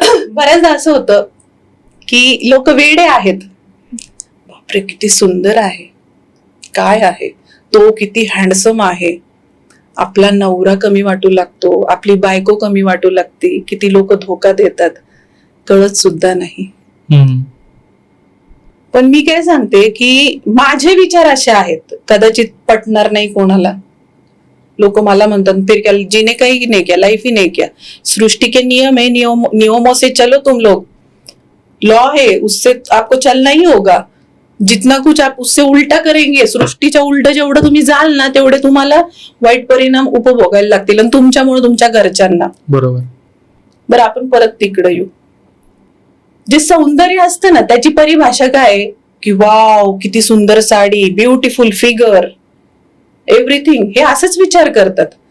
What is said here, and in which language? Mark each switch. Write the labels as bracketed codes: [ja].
[mr] बऱ्याचदा असं होतं की लोक वेडे आहेत, बापरे किती सुंदर आहे, काय आहे तो, किती हँडसम आहे, आपला नवरा कमी वाटू लागतो, आपली बायको कमी वाटू लागते, किती लोक धोका देतात, कळत सुद्धा नाही. पण मी काय सांगते की माझे विचार असे आहेत, कदाचित पटणार नाही कोणाला. लोक मला म्हणतात [hi] फिर क्या जीने का ही नहीं क्या, लाइफ ही नहीं क्या, सृष्टि के नियम है, नियमों से चलो तुम लोग, लॉ है उससे आपको चलना ही होगा. जितना कुछ आप उससे उलटा करेंगे, [mr] सृष्टीच्या उलट जेवढं तुम्ही जाल ना तेवढे तुम्हाला वाईट परिणाम उपभोगायला लागतील, आणि तुमच्यामुळे तुमच्या घरच्यांना. बरोबर. बरं, आपण परत तिकडे येऊ. जे सौंदर्य असतं ना त्याची परिभाषा काय आहे की वाव किती सुंदर साडी, [en] beautiful figure, everything, [mr] हे असंच विचार करतात.